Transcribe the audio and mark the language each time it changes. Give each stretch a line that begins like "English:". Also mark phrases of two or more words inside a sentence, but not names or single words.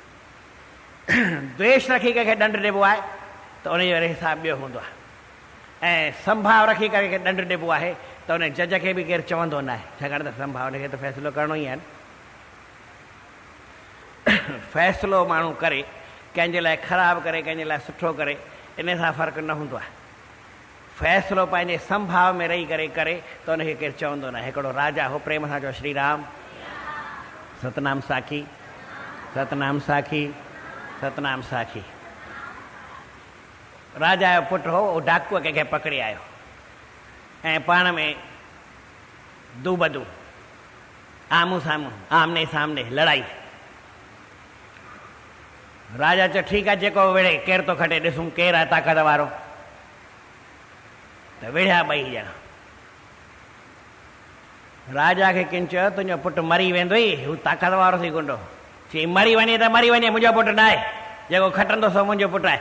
Sindhi: द्वेष रखी कंहिंखे ॾंड ॾिबो आहे त उनजो वरी हिसाबु ॿियो हूंदो आहे, ऐं संभाव रखी करे कंहिंखे ॾंड ॾिबो आहे त उन जज खे बि केरु चवंदो न आहे, छाकाणि त संभाव हुनखे त फ़ैसिलो करिणो ई आहे न। फ़ैसिलो माण्हू करे, कंहिंजे लाइ ख़राबु करे, कंहिंजे लाइ सुठो करे, इन सां फ़र्क़ु न हूंदो आहे। फ़ैसिलो पंहिंजे संभाव में रही करे करे त उनखे केरु चवंदो न आहे। हिकिड़ो राजा हो, प्रेम सां चओ श्री राम, सतनाम साखी, सतनाम साखी, सतनाम साखी। राजा जो पुटु हो, उहो डाकूअ कंहिंखे पकड़े आयो ऐं पाण में दू बदू, आम्हूं साम्हूं,
Hindi: आमने सामने लड़ाई।
Sindhi: राजा चयो ठीकु आहे, जेको विढ़े, केरु थो खटे, ॾिसूं केरु आहे ताक़त वारो। त विढ़िया ॿई ॼणा। राजा खे किन चयो तुंहिंजो पुटु मरी वेंदो ई, हू ताक़त वारो थी गुंडो। चई मरी वञे त मरी वञे, मुंहिंजो पुटु न आहे, जेको खटंदो सो मुंहिंजो पुटु आहे।